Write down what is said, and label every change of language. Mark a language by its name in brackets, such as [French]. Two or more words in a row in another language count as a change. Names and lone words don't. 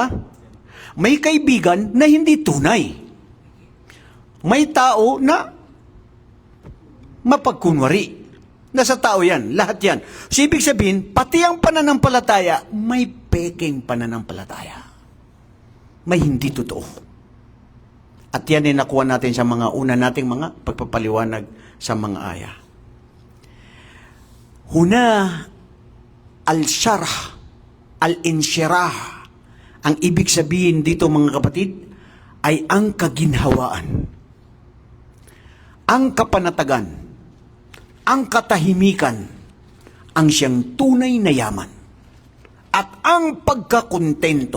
[Filipino] May kaibigan na hindi tunay. May tao na mapagkunwari. Nasa tao yan, lahat yan. So, ibig sabihin, pati ang pananampalataya, may peking pananampalataya. May hindi totoo. At yan ay nakuha natin sa mga una nating mga pagpapaliwanag sa mga aya. Huna, al-syarh, al-insyirah. Ang ibig sabihin dito, mga kapatid, ay ang kaginhawaan, ang kapanatagan, ang katahimikan, ang siyang tunay na yaman, at ang pagkakontento.